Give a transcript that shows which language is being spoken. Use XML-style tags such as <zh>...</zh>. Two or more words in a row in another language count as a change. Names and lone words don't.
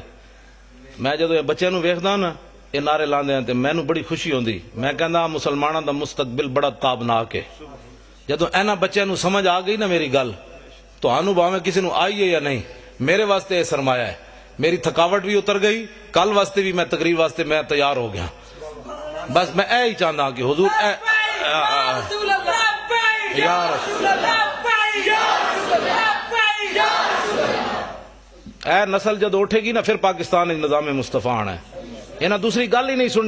<pa>میں جدو یہ بچے نو ویکھدا نا یہ نعرے لاندے ہیں تے مینوں بڑی خوشی ہوندی، میں کہندا مسلماناں دا مستقبل بڑا تابناک ہے۔ جدو اینا بچے نو سمجھ آ گئی نا میری گل، تو آنو باویں کسی نو آئی ہے یا نہیں، میرے واسطے یہ سرمایہ ہے۔ میری تھکاوٹ بھی اتر گئی، کل واسطے بھی میں تقریر واسطے میں تیار ہو گیا۔ بس میں اے ہی چاہنا کہ حضور اے یا رسول اے نسل جد اٹھے گی نا پھر پاکستان ایک نظام مصطفیٰ آنا ہے، یہ نہ دوسری گل ہی نہیں سننی۔</pa>